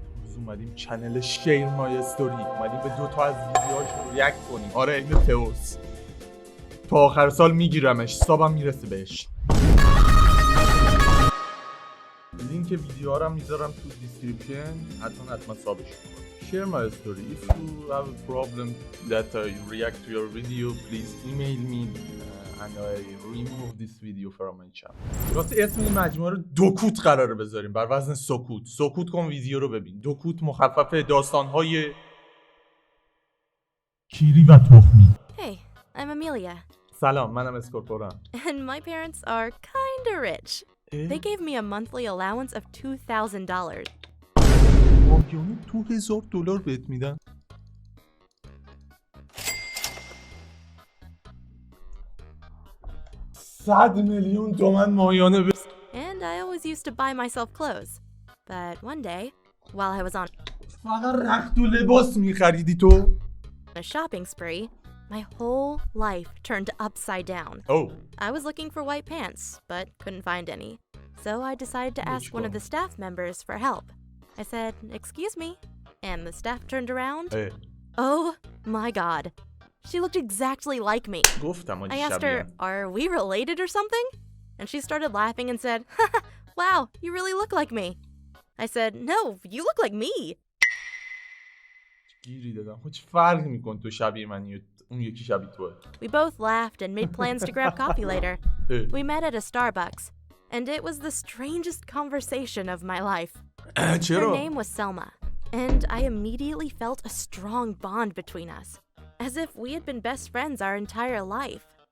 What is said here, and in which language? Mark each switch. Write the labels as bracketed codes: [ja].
[fa] روز اومدیم چنل شیر مای استوری، اومدیم به 2 تا از ویدیوهاش ریاکت کنیم. آره این تئوس تا آخر سال میگیرمش، حسابم میرسه بهش. لینک ویدیوها رو میذارم تو دیسکریپشن، حتما سابش کن. [en] Share my story. If you have a problem that I react to your video, please email me and I remove this video from my channel. [fa] راست اسم این مجموعه رو دکوت قراره بذاریم بر وزن سکوت. سکوت کن ویدیو رو ببین. دکوت مخفف داستان‌های کیری و تخمی. [en] Hey, I'm Amelia. [fa] سلام، منم اسکورپورم. [en] And my parents are kinda rich. They gave me a monthly allowance of $2,000. [fa] ماهیانه $2,000 بهت میدن؟ 100 میلیون تومان ماهیانه به [en] And I always used to buy myself clothes. But one day, while I was on [fa] فقط رخت و لباس میخریدی تو؟ [en] a shopping spree, my whole life turned upside down. Oh. I was looking for white pants, but couldn't find any. So I decided to ask one of the staff members for help. I said, "Excuse me," and the staff turned around. Hey. Oh my god. She looked exactly like me. I asked her, "Are we related or something?" And she started laughing and said, "Wow, you really look like me." I said, "No, you look like me." [fa] گیری دادم. چه فرقی میکنه تو شبیه منی اون یکی شبیه توه؟ [en] We both laughed and made plans to grab coffee later. We met at a Starbucks, and it was the strangest conversation of my life. Her name was Selma, and I immediately felt a strong bond between us, as if we had been best friends our entire life.